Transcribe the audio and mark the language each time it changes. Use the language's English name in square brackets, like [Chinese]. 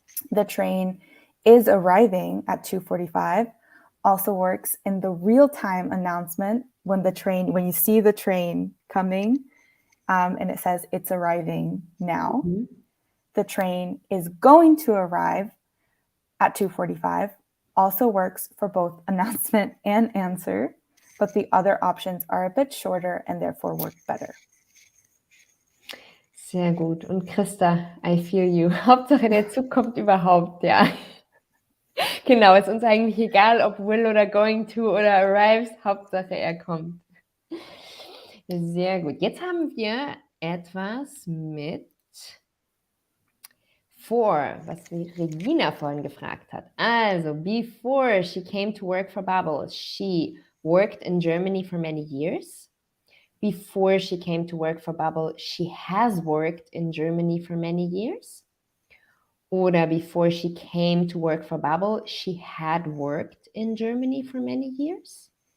[English] The train is arriving at 2:45 also works in the real-time announcement when you see the train coming and it says it's arriving now. The train is going to arrive at 2:45 also works for both announcement and answer, but the other options are a bit shorter and therefore work better. [German] Sehr gut. Und Christa, [English] I feel you. [German] Hauptsache der Zug kommt überhaupt, ja. Genau, ist uns eigentlich egal, ob will oder going to oder arrives, Hauptsache er kommt. Sehr gut. Jetzt haben wir etwas mit for, was Regina vorhin gefragt hat. [English] Also, before she came to work for Bubble, she worked in Germany for many years. Before she came to work for Bubble, she has worked in Germany for many years. Oder before she came to work for Bubble, she had worked in Germany for many years.